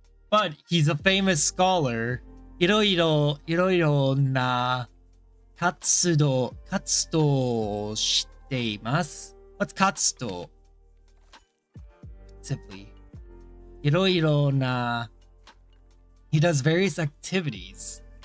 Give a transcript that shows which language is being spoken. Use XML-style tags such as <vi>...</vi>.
<en>But he's a famous scholar.</en> <ja>いろいろな活動をしています。</ja> <en>What's 活動?Simply. いろいろな He does various activities.</en>